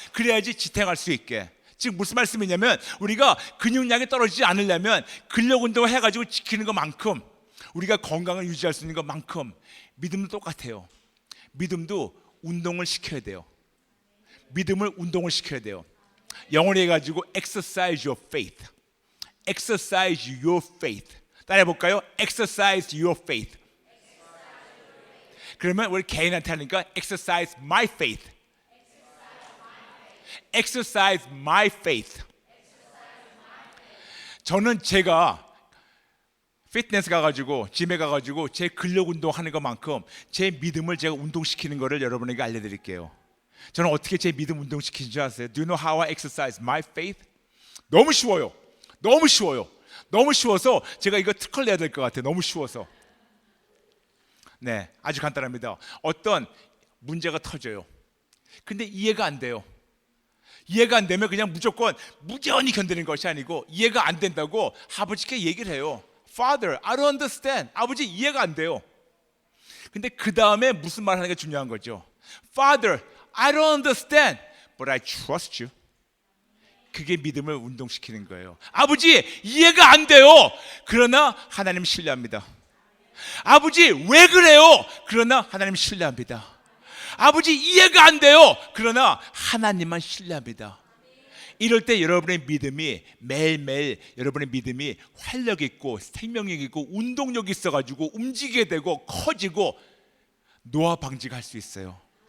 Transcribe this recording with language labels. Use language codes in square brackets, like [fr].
[ko] 그래야지 지탱할 수 있게. 지금 무슨 말씀이냐면, 우리가 근육량이 떨어지지 않으려면 근력 운동을 해가지고 지키는 것만큼, 우리가 건강을 유지할 수 있는 것만큼 믿음도 똑같아요. 믿음도 운동을 시켜야 돼요. 믿음을 운동을 시켜야 돼요. 영어로 해가지고 [en] exercise your faith. exercise your faith. [ko] 따라해 볼까요? [en] exercise your faith. [ko] 그러면 우리 개인한테 하니까 [en] exercise my faith. exercise my faith. [ko] 저는 제가 피트니스 가가지고 짐에 가가지고 제 근력 운동하는 것만큼 제 믿음을 제가 운동시키는 것을 여러분에게 알려드릴게요. 저는 어떻게 제 믿음 운동시키는 줄 아세요? [en] Do you know how I exercise my faith? [ko] 너무 쉬워요. 너무 쉬워요. 너무 쉬워서 제가 이거 특허를 내야 될 것 같아요. 너무 쉬워서. 네, 아주 간단합니다. 어떤 문제가 터져요. 근데 이해가 안 돼요. 이해가 안 되면 그냥 무조건 무전히 견디는 것이 아니고, 이해가 안 된다고 아버지께 얘기를 해요. [en] Father, I don't understand. [ko] 아버지 이해가 안 돼요. 근데 그 다음에 무슨 말 하는 게 중요한 거죠. [en] Father, I don't understand, but I trust you. [ko] 그게 믿음을 운동시키는 거예요. 아버지 이해가 안 돼요. 그러나 하나님 신뢰합니다. 아버지 왜 그래요? 그러나 하나님 신뢰합니다. 아버지 이해가 안 돼요. 그러나 하나님만 신뢰합니다. 이럴 때 여러분의 믿음이 매일매일, 여러분의 믿음이 활력 있고 생명력 있고 운동력이 있어가지고 움직이게 되고 커지고 노화 방지가 할 수 있어요.